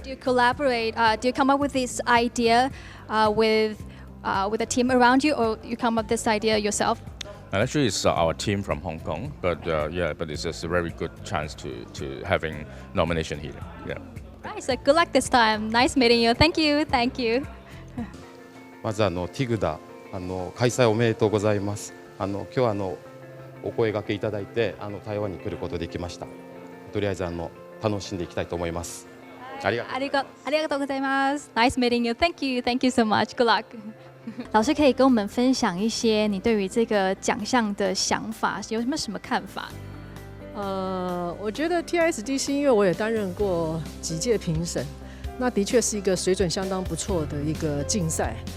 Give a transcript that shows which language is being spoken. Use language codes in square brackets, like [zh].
[en] Do you collaborate, do you come up with this idea with a team around you, or you come up with this idea yourself? And actually, it's our team from Hong Kong, but but it's just a very good chance to having nomination here. Yeah. Right, so good luck this time. Nice meeting you. Thank you. [ja] まずTigda 開催おめでとうございます。今日お声掛けいただいて台湾に来ることできました。とりあえず楽しんでいきたいと思います。ありがとうございます。 [en] Nice meeting you. Thank you so much. Good luck. [zh] 老师可以跟我们分享一些你对于这个奖项的想法，有什么看法？我觉得 TISDC， 因为我也担任过几届评审，那的确是一个水准相当不错的一个竞赛。